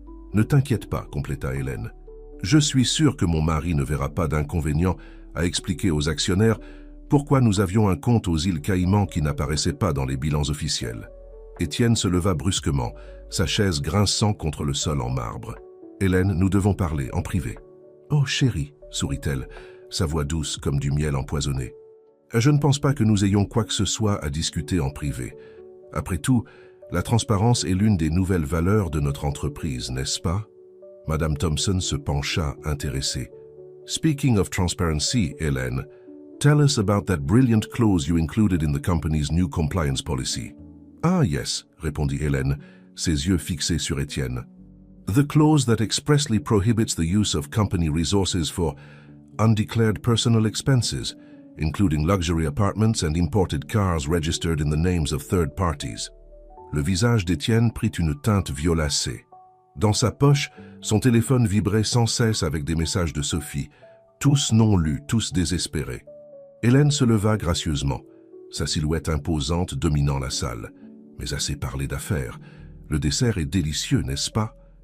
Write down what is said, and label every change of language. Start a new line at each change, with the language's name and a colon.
French: « Ne t'inquiète pas, » compléta Hélène. « Je suis sûr que mon mari ne verra pas d'inconvénient à expliquer aux actionnaires pourquoi nous avions un compte aux îles Caïmans qui n'apparaissait pas dans les bilans officiels. » Étienne se leva brusquement, sa chaise grinçant contre le sol en marbre. « Hélène, nous devons parler, en privé. »« Oh, chérie, sourit-elle, sa voix douce comme du miel empoisonné. Je ne pense pas que nous ayons quoi que ce soit à discuter en privé. Après tout, la transparence est l'une des nouvelles valeurs de notre entreprise, n'est-ce pas? Madame Thompson se pencha, intéressée.
English: Speaking of transparency, Hélène, tell us about that brilliant clause you included in the company's new compliance policy. Ah yes,
French: répondit Hélène, ses yeux fixés sur Étienne.
English: The clause that expressly prohibits the use of company resources for undeclared personal expenses, including luxury apartments and imported cars registered in the names of third parties.
French: Le visage d'Étienne prit une teinte violacée. Dans sa poche, son téléphone vibrait sans cesse avec des messages de Sophie, tous non lus, tous désespérés. Hélène se leva gracieusement, sa silhouette imposante dominant la salle. Mais assez parlé d'affaires. Le dessert est délicieux, n'est-ce pas?